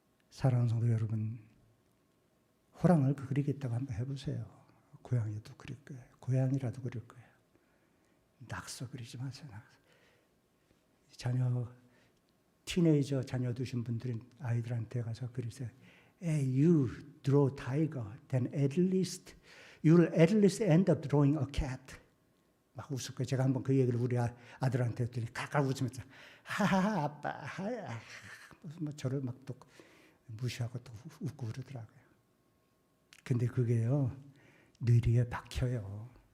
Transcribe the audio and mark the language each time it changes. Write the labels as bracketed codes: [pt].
[ko] 사랑하는 성도 여러분, 호랑이를 그리겠다고 한번 해보세요. 고양이도 그릴 거예요. 고양이라도 그릴 거예요. 낙서 그리지 마세요. 자녀 티네이저 자녀 두신 분들은 아이들한테 가서 그러세요. [en] You draw tiger, then at least you'll at least end up drawing a cat. [ko] 막 웃을 거예요. 제가 한번 그 얘기를 우리 아들한테 했더니 가까 웃으면서 하하하 아빠 하야 뭐 저를 막 또 무시하고 또 웃고 그러더라고요. 근데 그게요, 뇌리에 박혀요.